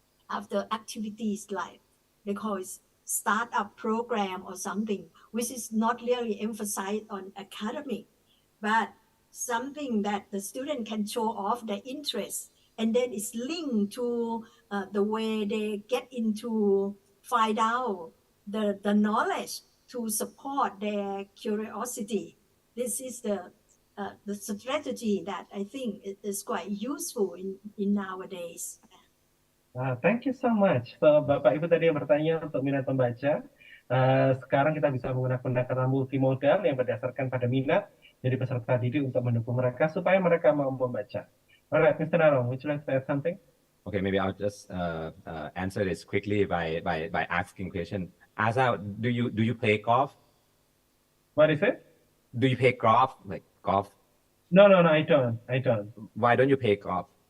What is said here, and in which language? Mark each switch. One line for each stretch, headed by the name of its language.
English: have the activities like, they call it startup program or something, which is not really emphasized on academic, but something that the student can show off their interest, and then it's linked to the way they get into, find out the knowledge to support their curiosity. This is the strategy that I think is quite useful in nowadays. Thank you so much.
Indonesian: So Bapak Ibu tadi yang bertanya untuk minat membaca, sekarang kita bisa menggunakan pendekatan multimodal yang berdasarkan pada minat dari peserta didik untuk mendukung mereka supaya mereka mau membaca.
English: Alright, Mr. Narong, would you like to add something? Okay, maybe I'll just answer this quickly by asking question. Asa, do you play golf? What is it? Do you play golf, like golf? No, I don't. Why don't you play golf?